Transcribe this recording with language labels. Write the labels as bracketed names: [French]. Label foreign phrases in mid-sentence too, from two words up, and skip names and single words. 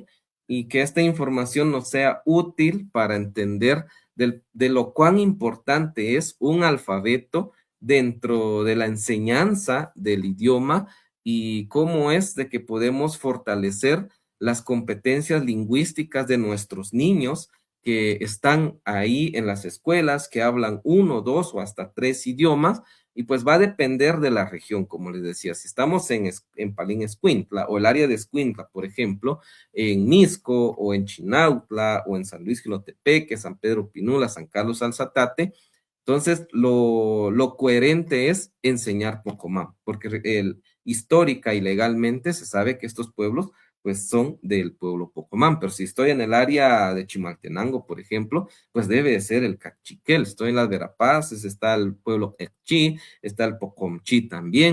[Spanish] y que esta información nos sea útil para entender de lo cuán importante es un alfabeto dentro de la enseñanza del idioma y cómo es de que podemos fortalecer las competencias lingüísticas de nuestros niños que están ahí en las escuelas, que hablan 1, 2 o hasta 3 idiomas, y pues va a depender de la región, como les decía. Si estamos en Palín Escuintla o el área de Escuintla, por ejemplo, en Misco o en Chinautla o en San Luis Jilotepeque, San Pedro Pinula, San Carlos Alzatate, entonces lo coherente es enseñar Pocomam, porque histórica y legalmente se sabe que estos pueblos pues son del pueblo Pocomam, pero si estoy en el área de Chimaltenango, por ejemplo, pues debe de ser el Cachiquel. Estoy en las Verapaces, está el pueblo Ecchi, está el Pocomchi también.